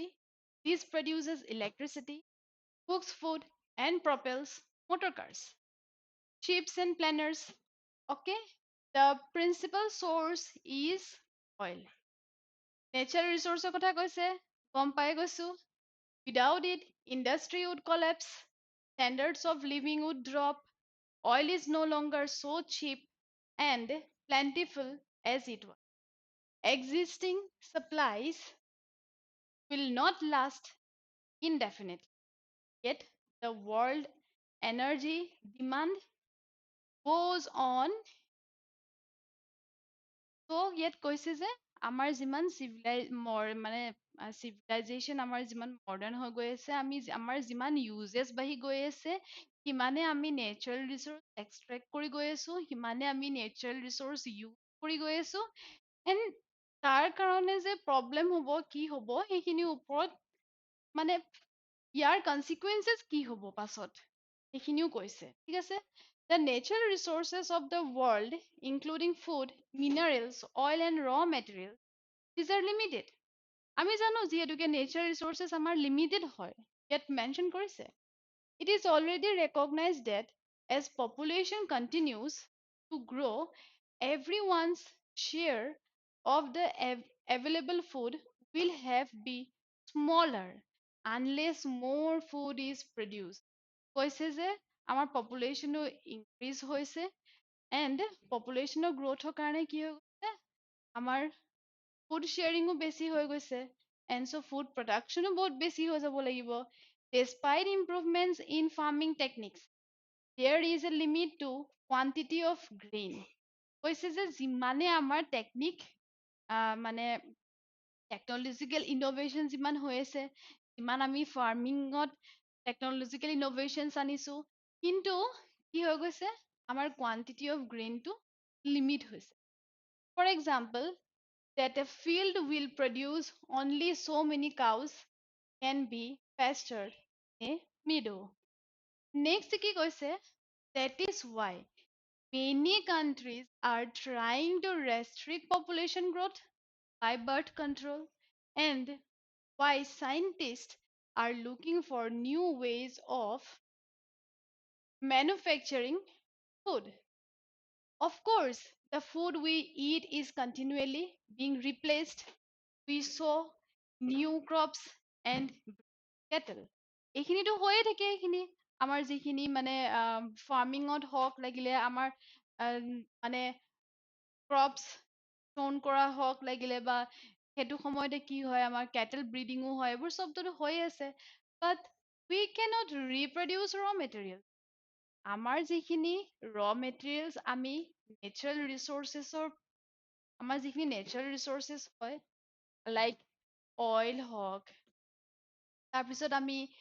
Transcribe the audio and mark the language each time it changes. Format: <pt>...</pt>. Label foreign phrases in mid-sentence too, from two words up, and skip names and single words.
<en>This produces electricity, cooks food, and propels motor cars, ships, and planners. Okay, the principal source is oil. Natural resource</en> <as>কথা কৈছে গম পাই গৈছো</as> <en>without it industry would collapse standards of living would drop oil is no longer so cheap and plentiful as it was existing supplies will not last indefinitely yet the world energy demand goes on so yet</en> <as>কৈছে যে আমাৰ যিমান মানে civilization আমাৰ যিমান মডাৰ্ণ হৈ গৈ আছে আমি আমাৰ যিমান ইউজেছ বাঢ়ি গৈ আছে সিমানে আমি</as> <en>natural resource extract</en> <as>কৰি গৈ আছো সিমানে আমি</as> <en>natural resource use</en> <as>কৰি গৈ আছো এণ্ড তাৰ কাৰণে যে প্ৰব্লেম হ'ব কি হ'ব সেইখিনিৰ ওপৰত মানে ইয়াৰ কনচিকুৱেঞ্চেছ কি হ'ব পাছত সেইখিনিও কৈছে ঠিক আছে</as> <en>The natural resources of the world, including food, minerals, oil, and raw materials, these are limited.</en> <as>আমি জানো যিহেতুকে</as> <en>natural resources</en> <as>আমাৰ লিমিটেড হয় ইয়াত মেনশ্যন কৰিছে</as> <en>It is already recognized that as population continues to grow, everyone's share of the available food will have be smaller unless more food is produced.</en> <as>কৈছে যে আমাৰ</as> <en>population increase</en> <as>হৈছে এণ্ড পপুলেশ্যনৰ গ্ৰ'থৰ কাৰণে কি হৈ গৈছে আমাৰ</as> <en>food sharing</en> <as>বেছি হৈ গৈছে</as> <en>and so food production</en> <as>বহুত বেছি হৈ যাব লাগিব</as> <en>Despite improvements in farming techniques, there is a limit to quantity of grain.</en> <as>কৈছে যে যিমানে আমাৰ টেকনিক মানে</as> <en>technological innovation</en> <as>যিমান হৈ আছে যিমান আমি ফাৰ্মিঙত</as> <en>technological innovations</en> <as>আনিছো কিন্তু কি হৈ গৈছে আমাৰ</as> <en>quantity of grain</en> <as>লিমিট হৈছে</as> <en>for example that a field will produce only so many cows can be pastured in a meadow. Next</en> <as>কি কৈছে</as> <en>that is why many countries are trying to restrict population growth by birth control and why scientists are looking for new ways of manufacturing food. Of course, the food we eat is continually being replaced. We sow new crops and cattle.</en> <as>এইখিনিতো হৈয়ে থাকে এইখিনি আমাৰ যিখিনি মানে ফাৰ্মিঙত হওক লাগিলে আমাৰ মানে ক্ৰপছ চন কৰা হওক লাগিলে বা সেইটো সময়তে কি হয় আমাৰ</as> <en>cattle breeding</en> <as>হয় এইবোৰ চবটোতো হৈ আছে</as> <en>but we cannot reproduce raw material</en> <as>আমাৰ যিখিনি</as> <en>raw materials</en> <as>আমি</as> <en>natural resources</en> <as>আমাৰ যিখিনি</as> <en>natural resources</en> <as>হয়</as> <en>like oil</en> <as>হওক তাৰপিছত আমি</as>